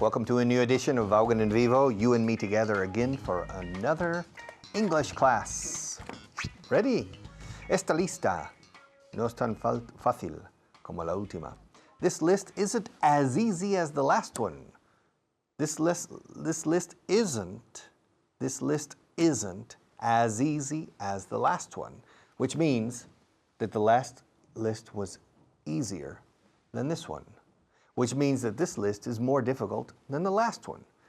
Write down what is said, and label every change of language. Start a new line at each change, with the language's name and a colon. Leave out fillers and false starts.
English: Welcome to a new edition of Vaughan and Vivo, you and me together again for another English class. Ready?
Spanish: Esta lista no es tan fácil como la última.
English: This list isn't as easy as the last one. This list isn't as easy as the last one, which means that the last list was easier than this one, which means that this list is more difficult than the last one.